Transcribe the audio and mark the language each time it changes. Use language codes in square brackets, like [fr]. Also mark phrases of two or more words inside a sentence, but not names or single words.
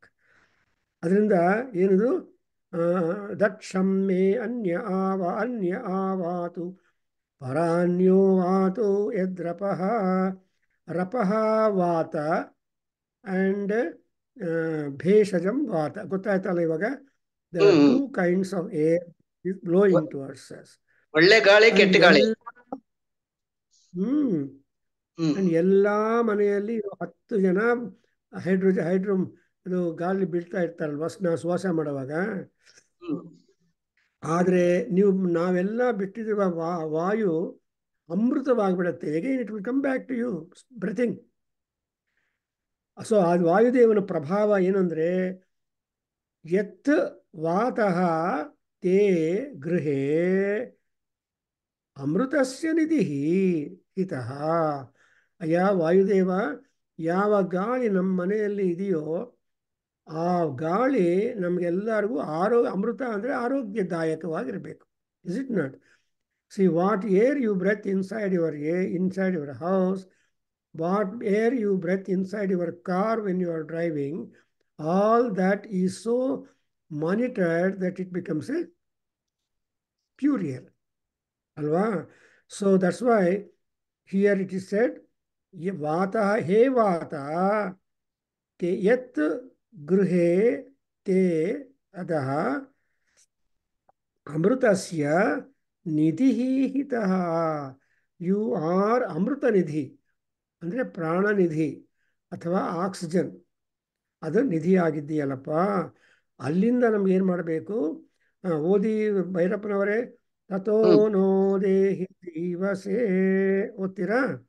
[kn] ಅದರಿಂದ ಏನದು, [sa] ದಕ್ಷಂ ಮೇ ಅನ್ಯ ಆವಾತು ಪರಾನ್ಯೋ ವಾತು ಯದ್ರಪಃ. ರಪಃ ವಾತ ಆ್ಯಂಡ್ ಭೇಷಜಂ ವಾತ. [kn] ಗೊತ್ತಾಯ್ತಲ್ಲ ಇವಾಗ? [en] there are 2 kinds of air is blowing towards us. [kn] ಒಳ್ಳೆ ಗಾಳಿ, ಕೆಟ್ಟ ಗಾಳಿ. ಅಂಡ್ ಎಲ್ಲಾ ಮನೆಯಲ್ಲಿ 10 ಜನ ಹೈಡ್ರೋ ಅದು ಗಾಳಿ ಬೀಳ್ತಾ ಇರ್ತಾರಲ್ವ ಶ್ವಾಸ ಮಾಡುವಾಗ. ಆದರೆ ನಾವೆಲ್ಲ ಬಿಟ್ಟಿರುವ ವಾಯು ಅಮೃತವಾಗಿಬಿಡುತ್ತೆ. [en] again it will come back to you breathing. [kn] ಸೊ ಅದು ವಾಯುದೇವನ ಪ್ರಭಾವ ಏನಂದ್ರೆ, [sa] ಯತ್ ವಾತಃ ತೇ ಗೃಹೇ ಅಮೃತಸ್ಯ ನಿಧಿ ಹಿತಃ. [kn] ಅಯ್ಯ ವಾಯುದೇವ, ಯಾವ ಗಾಳಿ ನಮ್ಮ ಮನೆಯಲ್ಲಿ ಇದೆಯೋ ಆ ಗಾಳಿ ನಮಗೆಲ್ಲರಿಗೂ ಅಮೃತ ಅಂದರೆ ಆರೋಗ್ಯದಾಯಕವಾಗಿರಬೇಕು. [en] is it not? see, what air you breathe inside your house, what air you breathe inside your car when you are driving, all that is so monitored that it becomes a pure air. Alva? So that's why here it is said, [sa] वात हे वात ते यत् गृहे ते अदः अमृतस्य निधि हितः. [en] You are Amruta Nidhi. [kn] ಅಂದರೆ ಪ್ರಾಣನಿಧಿ ಅಥವಾ ಆಕ್ಸಿಜನ್, ಅದು ನಿಧಿ ಆಗಿದ್ದೀಯಲ್ಲಪ್ಪ. ಅಲ್ಲಿಂದ ನಮ್ಗೆ ಏನು ಮಾಡಬೇಕು? ಓದಿ ಭೈರಪ್ಪನವರೇ. [sa] ತಥೋ ನೋ ದೇಹಿ ಜೀವಸೇ. [kn] ಓದ್ತೀರಾ?